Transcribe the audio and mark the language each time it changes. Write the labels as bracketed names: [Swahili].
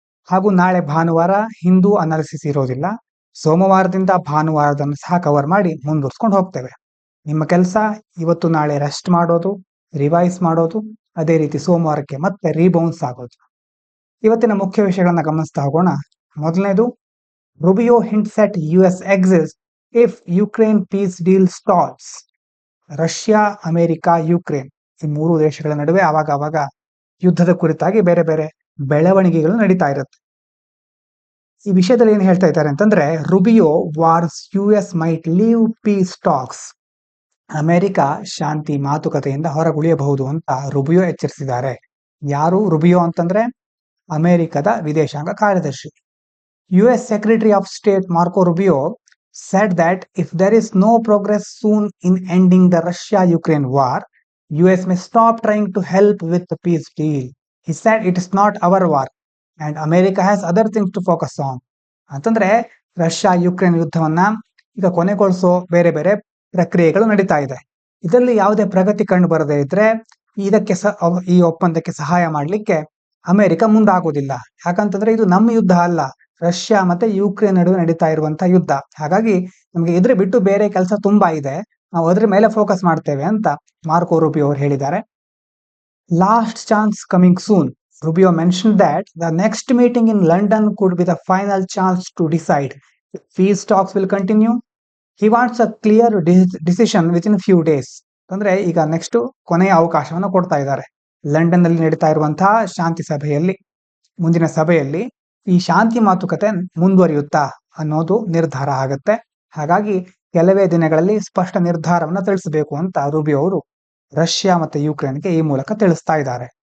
[Kannada] ಹಾಗೂ ನಾಳೆ ಭಾನುವಾರ ಹಿಂದೂ ಅನಾಲಿಸಿಸ್ ಇರೋದಿಲ್ಲ. ಸೋಮವಾರದಿಂದ ಭಾನುವಾರದನ್ನು ಸಹ ಕವರ್ ಮಾಡಿ ಮುಂದುವರ್ಸ್ಕೊಂಡು ಹೋಗ್ತೇವೆ. ನಿಮ್ಮ ಕೆಲಸ ಇವತ್ತು ನಾಳೆ ರೆಸ್ಟ್ ಮಾಡೋದು, ರಿವೈಸ್ ಮಾಡೋದು, ಅದೇ ರೀತಿ ಸೋಮವಾರಕ್ಕೆ ಮತ್ತೆ ರೀಬೌನ್ಸ್ ಆಗೋದು. ಇವತ್ತಿನ ಮುಖ್ಯ ವಿಷಯಗಳನ್ನ ಗಮನಿಸ್ತಾ ಹೋಗೋಣ. [English] ಮೊದಲನೇದು, Rubio hints at US exit if Ukraine peace deal stalls. [Kannada] Russia, America, Ukraine ಈ ಮೂರು ದೇಶಗಳ ನಡುವೆ ಆವಾಗ ಯುದ್ಧದ ಕುರಿತಾಗಿ ಬೇರೆ ಬೇರೆ ಬೆಳವಣಿಗೆಗಳು ನಡೀತಾ ಇರುತ್ತೆ. ಈ ವಿಷಯದಲ್ಲಿ ಏನು ಹೇಳ್ತಾ ಇದ್ದಾರೆ ಅಂತಂದ್ರೆ, Rubio [English] Warns US might leave peace talks. [Kannada] America ಶಾಂತಿ ಮಾತುಕತೆಯಿಂದ ಹೊರಗುಳಿಯಬಹುದು ಅಂತ ರುಬಿಯೋ ಎಚ್ಚರಿಸಿದ್ದಾರೆ. ಯಾರು ರುಬಿಯೋ ಅಂತಂದ್ರೆ ಅಮೆರಿಕದ ವಿದೇಶಾಂಗ ಕಾರ್ಯದರ್ಶಿ. [English] US Secretary of State Marco Rubio said that if there is no progress soon in ending the Russia-Ukraine war, US may stop trying to help with the peace deal. He said it is not our war and America has other things to focus on. [Kannada] ಅಂತಂದ್ರೆ Russia Ukraine ಯುದ್ಧವನ್ನ ಈಗ ಕೊನೆಗೊಳಿಸೋ ಬೇರೆ ಬೇರೆ ಪ್ರಕ್ರಿಯೆಗಳು ನಡೀತಾ ಇದೆ. ಇದರಲ್ಲಿ ಯಾವುದೇ ಪ್ರಗತಿ ಕಂಡು ಬರದೇ ಇದ್ರೆ ಈ ಒಪ್ಪಂದಕ್ಕೆ ಸಹಾಯ ಮಾಡಲಿಕ್ಕೆ ಅಮೆರಿಕ ಮುಂದಾಗೋದಿಲ್ಲ. ಯಾಕಂತಂದ್ರೆ ಇದು ನಮ್ಮ ಯುದ್ಧ ಅಲ್ಲ, ರಷ್ಯಾ ಮತ್ತೆ ಯುಕ್ರೇನ್ ನಡುವೆ ನಡೀತಾ ಇರುವಂತಹ ಯುದ್ಧ. ಹಾಗಾಗಿ ನಮಗೆ ಇದ್ರ ಬಿಟ್ಟು ಬೇರೆ ಕೆಲಸ ತುಂಬಾ ಇದೆ, ನಾವು ಅದ್ರ ಮೇಲೆ ಫೋಕಸ್ ಮಾಡ್ತೇವೆ ಅಂತ ಮಾರ್ಕೋ ರೂಬಿಯೋ ಅವರು ಹೇಳಿದ್ದಾರೆ. [English] Last chance coming soon. Rubio mentioned that the next meeting in London could be the final chance to decide if peace talks will continue. He wants a clear decision within few days. [Kannada] ಅಂದ್ರೆ ಈಗ next ಕೊನೆಯ ಅವಕಾಶವನ್ನು ಕೊಡ್ತಾ ಇದ್ದಾರೆ. London ನಲ್ಲಿ ನಡೀತಾ ಇರುವಂತಹ ಶಾಂತಿ ಸಭೆಯಲ್ಲಿ, ಮುಂದಿನ ಸಭೆಯಲ್ಲಿ ಈ ಶಾಂತಿ ಮಾತುಕತೆ ಮುಂದುವರಿಯುತ್ತಾ ಅನ್ನೋದು ನಿರ್ಧಾರ ಆಗುತ್ತೆ. ಹಾಗಾಗಿ ಕೆಲವೇ ದಿನಗಳಲ್ಲಿ ಸ್ಪಷ್ಟ ನಿರ್ಧಾರವನ್ನು ತಿಳಿಸಬೇಕು ಅಂತ ರೂಬಿಯೋ ಅವರು ರಷ್ಯಾ ಮತ್ತೆ ಯುಕ್ರೇನ್ಗೆ ಈ ಮೂಲಕ ತಿಳಿಸ್ತಾ ಇದ್ದಾರೆ.